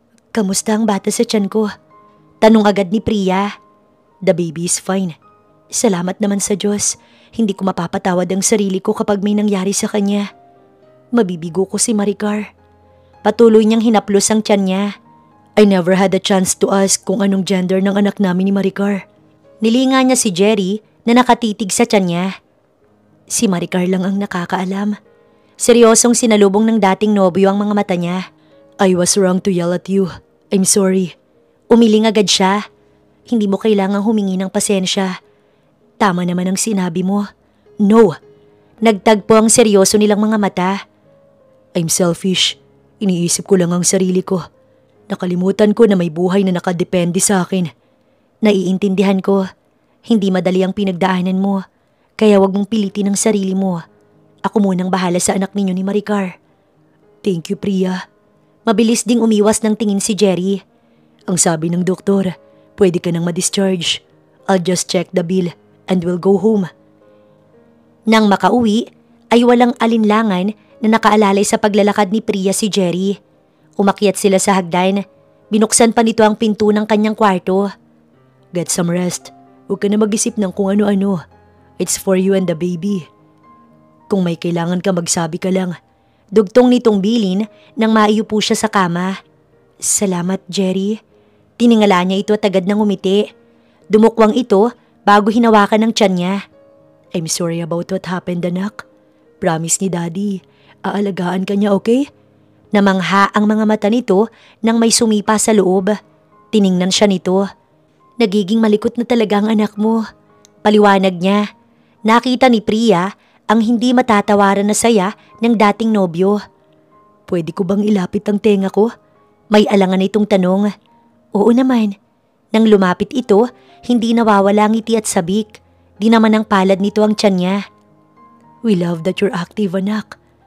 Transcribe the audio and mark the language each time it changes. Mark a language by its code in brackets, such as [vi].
[tl] "Kamusta ang bata sa tiyan ko?" Tanong agad ni Priya. [en] "The baby is fine. [tl] Salamat naman sa Diyos. Hindi ko mapapatawad ang sarili ko kapag may nangyari sa kanya. Mabibigo ko si Maricar." Patuloy niyang hinaplos ang tiyan niya. [en] "I never had a chance to ask [tl] kung anong gender ng anak namin ni Maricar." Nilinga niya si Jerry na nakatitig sa tiyan niya. "Si Maricar lang ang nakakaalam." Seryosong sinalubong ng dating nobyo ang mga mata niya. [en] "I was wrong to yell at you. I'm sorry." [tl] Umiling agad siya. "Hindi mo kailangang humingi ng pasensya. Tama naman ang sinabi mo." "No." Nagtagpo ang seryoso nilang mga mata. [en] "I'm selfish. [tl] Iniisip ko lang ang sarili ko. Nakalimutan ko na may buhay na nakadepende sa akin." "Naiintindihan ko. Hindi madali ang pinagdaanan mo. Kaya wag mong pilitin ang sarili mo. Ako munang bahala sa anak ninyo ni Maricar." [en] "Thank you, Priya." [tl] Mabilis ding umiwas ng tingin si Jerry. "Ang sabi ng doktor, pwede ka nang ma-discharge. [en] I'll just check the bill and we'll go home." [tl] Nang makauwi, ay walang alinlangan na nakaalalay sa paglalakad ni Priya si Jerry. Umakyat sila sa hagdan. Binuksan pa nito ang pinto ng kanyang kwarto. [en] "Get some rest. [tl] Huwag ka na mag-isip ng kung ano-ano. [en] It's for you and the baby. [tl] Kung may kailangan ka magsabi ka lang." Dugtong nitong bilin nang maiupo siya sa kama. "Salamat, Jerry." Tiningala niya ito at agad nang umiti. Dumukwang ito bago hinawakan ng tiyan niya. [en] "I'm sorry about what happened, anak. [tl] Promise ni Daddy, aalagaan ka niya, okay?" Namangha ang mga mata nito nang may sumipa sa loob. Tiningnan siya nito. "Nagiging malikot na talaga ang anak mo." Paliwanag niya. Nakita ni Priya ang hindi matatawaran na saya ng dating nobyo. "Pwede ko bang ilapit ang tenga ko?" May alangan na itong tanong. "Oo naman." Nang lumapit ito, hindi nawawala ang ngiti at sabik. Di naman ang palad nito ang tiyan niya. [en] "We love that you're active, anak.